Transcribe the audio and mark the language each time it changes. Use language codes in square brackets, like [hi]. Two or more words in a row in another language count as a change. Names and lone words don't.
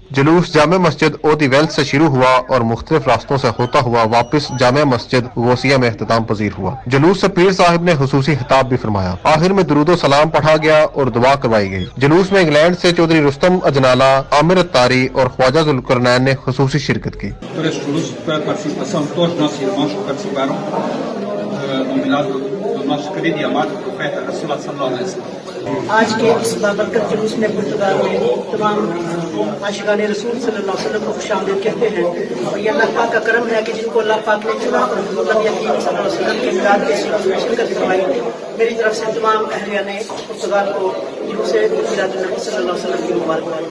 [ur] جلوس جامع مسجد اودی ویلس سے شروع ہوا اور مختلف راستوں سے ہوتا ہوا واپس جامع مسجد غوثیہ میں اختتام پذیر ہوا۔ جلوس سے پیر صاحب نے خصوصی خطاب بھی فرمایا۔ آخر میں درود و سلام پڑھا گیا اور دعا کروائی گئی۔ جلوس میں انگلینڈ سے چودھری رستم اجنالہ، عامر اتاری اور خواجہ ذوالقرنین نے خصوصی شرکت کی۔ [pt] por este luxo, pela participação de todos os nossos irmãos que participaram no milagre do nosso querido e amado profeta Rasulullah [ar] صلى الله عليه وسلم. [ur] آج کے اس بابرکت جلوس میں پرتگال میں تمام عاشقان رسول [ar] صلی اللہ علیہ وسلم [ur] کو خوش آمدید کہتے ہیں، اور یہ اللہ پاک کا کرم ہے کہ جن کو اللہ پاک نے چنا اور حضور یقین [ar] صلی اللہ علیہ وسلم [ur] کے امداد کے جلوس میں شرکت کروائی۔ میری طرف سے تمام اہلیان پرتگال کو جلوس میلاد النبی [ar] صلی اللہ علیہ وسلم [ur] کی مبارکباد۔